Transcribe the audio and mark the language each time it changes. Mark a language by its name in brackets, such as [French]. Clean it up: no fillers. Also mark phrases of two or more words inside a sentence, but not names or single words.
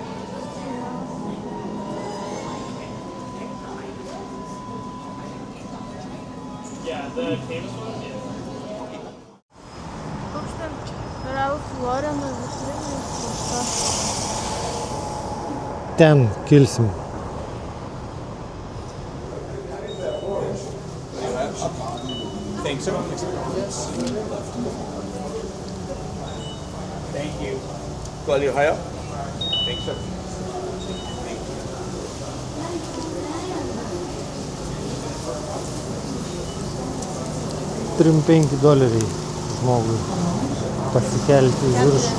[Lithuanian] Koks ten Ralph Lauren vitrinis. Ten kilsim. [English] Thanks, sir. Thank you. Go a little higher. Thanks, sir. [Lithuanian] $3-5 žmogui pasikelti į viršų.